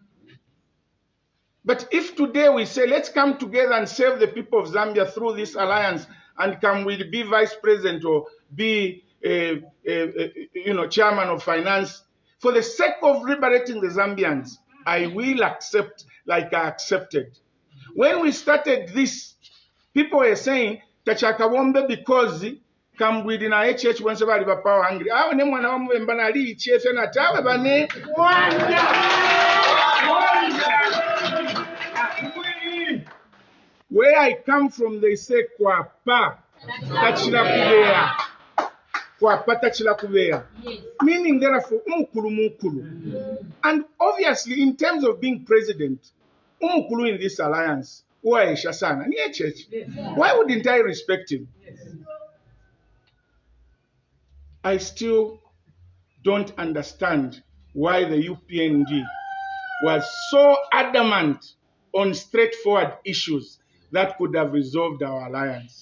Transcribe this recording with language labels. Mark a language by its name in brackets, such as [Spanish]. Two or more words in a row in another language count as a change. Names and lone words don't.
[English] But if today we say, let's come together and save the people of Zambia through this alliance, and Kambwili be vice president or be chairman of finance, for the sake of liberating the Zambians, I will accept like I accepted. When we started this, people were saying, [Bemba] Tachakawombe because Kambwili na HH wense bali ba [English] power hungry. [Bemba] Awe ne mwana wa mwemba na li chefe na tawe bane. [English] Where I come from, they say [Bemba] kwapa tachila kubeya. Kwapa tachila kubeya. [English] Meaning therefore [Bemba] umukulu mukulu. [English] And obviously in terms of being president, umukulu in this alliance, [Bemba] uwaesha sana ni HH. [English] Why wouldn't I respect him? I still don't understand why the UPND was so adamant on straightforward issues that could have resolved our alliance.